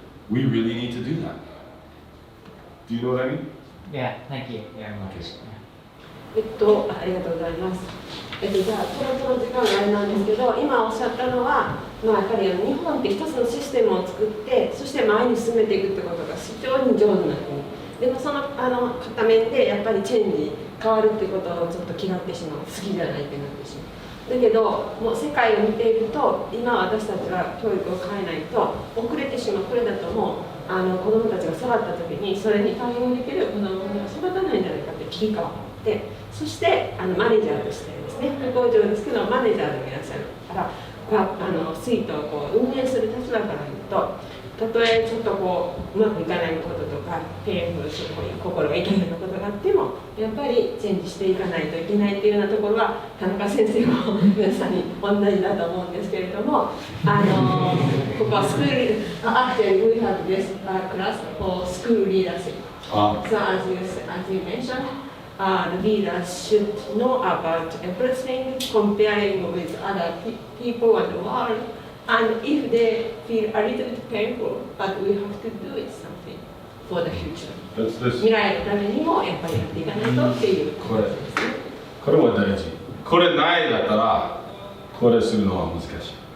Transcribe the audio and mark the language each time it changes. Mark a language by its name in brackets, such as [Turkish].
[English] We really need to do that. Do you know what I mean? Yeah, thank you very much. [Japanese] ありがとうございます。じゃあ、そろそろ時間があれなんですけど、今おっしゃったのは、やっぱり日本って一つのシステムを作って、そして前に進めていくってことが非常に上手な国。でもその片面でやっぱりチェンジ、変わるってことをちょっと嫌ってしまう、好きじゃないってなってしまう。だけど、もう世界を見ていると、今私たちが教育を変えないと遅れてしまう。これだともう子どもたちが育った時にそれに対応できる子どもが育たないんじゃないかって危機感を持って、そしてマネージャーとしてですね、副校長ですけどマネージャーでいらっしゃるからスイートを運営する立場から言うと、たとえちょっとうまくいかないこととか心が痛いようなことがあってもやっぱりチェンジしていかないといけないっていうようなところは田中先生も皆さんに同じだと思うんですけれども、ここはスクール [English] actually we have this class for school leadership. So as you mentioned, the leaders should know about everything, comparing with other people and the world. And if they feel a little bit painful, but we have to do it something for the future. [Japanese] 未来のためにもやっぱりやっていかないとっていうことですね。これも大事。これないだったらこれするのは難しい。